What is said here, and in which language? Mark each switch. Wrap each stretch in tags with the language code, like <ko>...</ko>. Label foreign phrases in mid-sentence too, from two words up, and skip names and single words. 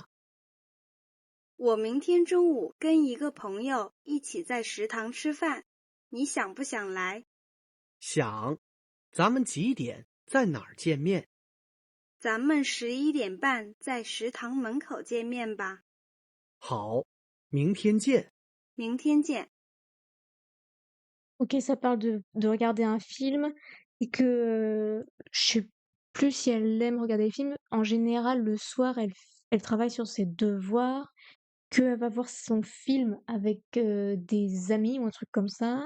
<zh>我明天中午跟一个朋友一起在食堂吃饭，你想不想来？想。咱们几点在哪儿见面？咱们11点半在食堂门口见面吧。好，明天见。明天见。</zh> <fr>Ok, ça parle de regarder un film et que je sais plus si elle aime regarder les films. En général, le soir, elle travaille sur ses devoirs, qu'elle va voir son film avec des amis ou un truc comme ça.</fr>